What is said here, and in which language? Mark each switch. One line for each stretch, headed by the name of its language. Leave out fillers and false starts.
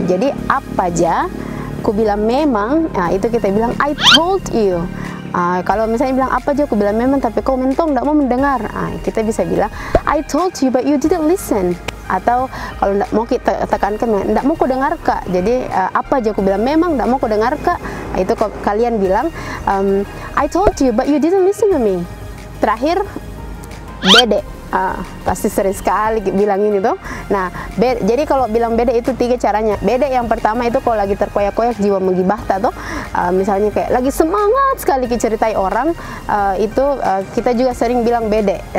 Indonesian: Jadi apa aja aku bilang memang, itu kita bilang
English: I told you.
Indonesian: Kalau misalnya bilang apa aja aku bilang memang tapi kau mentong tidak mau mendengar, kita bisa bilang
English: I told you but you didn't listen.
Indonesian: Atau kalau tidak mau kita tekankan tidak mau kau dengar kak. Jadi apa aja aku bilang memang tidak mau kau dengar kak. Itu kalian bilang
English: I told you but you didn't listen to me.
Indonesian: Terakhir bede. Pasti sering sekali bilang ini tuh. Nah, jadi kalau bilang beda itu 3 caranya. Beda yang pertama itu kalau lagi terkoyak-koyak jiwa menggibah tuh, misalnya kayak lagi semangat sekali ceritai orang, itu kita juga sering bilang beda.